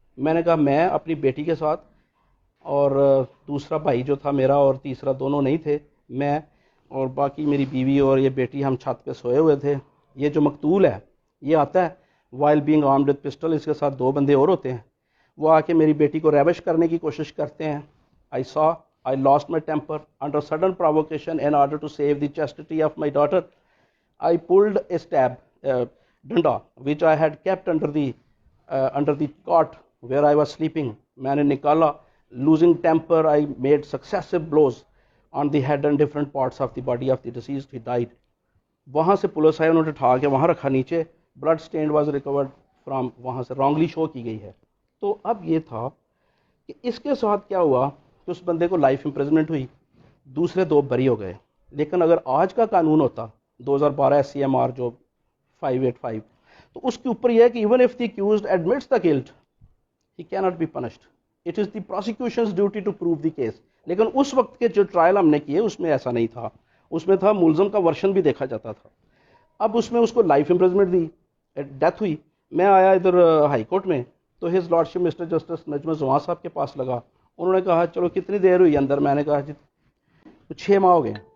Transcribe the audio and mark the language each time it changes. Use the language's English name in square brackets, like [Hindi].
[Urdu] میں نے کہا میں اپنی بیٹی کے ساتھ، اور دوسرا بھائی جو تھا میرا اور تیسرا دونوں نہیں تھے، میں اور باقی میری بیوی اور یہ بیٹی، ہم چھت پہ سوئے ہوئے تھے. یہ جو مقتول ہے یہ آتا ہے [English] while being armed with pistol, [Urdu] اس کے ساتھ 2 بندے اور ہوتے ہیں. وہ آ کے میری بیٹی کو ریبش کرنے کی کوشش کرتے ہیں. [English] I lost my temper under sudden provocation in order to save the chastity of my daughter. I pulled a stab, danda, which I had kept under the cot where I was sleeping. [Urdu] मैंنے نکالا. [English] Losing temper, I made successive blows on the head and different parts of the body of the deceased. He died. [Urdu] وہاں سے police آئے، انہوں نے اٹھا کے وہاں رکھا نیچے. [English] blood stand was recovered from, [Urdu] وہاں سے رانگلی شو کی گئی ہے. تو اب یہ تھا کہ اس کے ساتھ کیا ہوا کہ اس بندے کو لائف امپریزنمنٹ ہوئی، دوسرے 2 بری ہو گئے. لیکن اگر آج کا قانون ہوتا 2012 SCMR جو 585، تو اس کے اوپر یہ ہے کہ [English] Even if the accused admits the guilt he cannot be punished. It is the prosecution's duty to prove the case. [Urdu] لیکن اس وقت کے جو ٹرائل ہم نے کیے اس میں ایسا نہیں تھا, اس میں تھا ملزم کا ورشن بھی دیکھا جاتا تھا. اب اس میں اس کو لائف امپریزمنٹ دی, ڈیتھ ہوئی. میں آیا ادھر ہائی کورٹ میں تو ہز لارڈشپ مسٹر جسٹس نجم زمان صاحب کے پاس لگا. انہوں نے کہا چلو کتنی دیر ہوئی اندر؟ میں نے کہا جی 6 ماہ ہو گئے.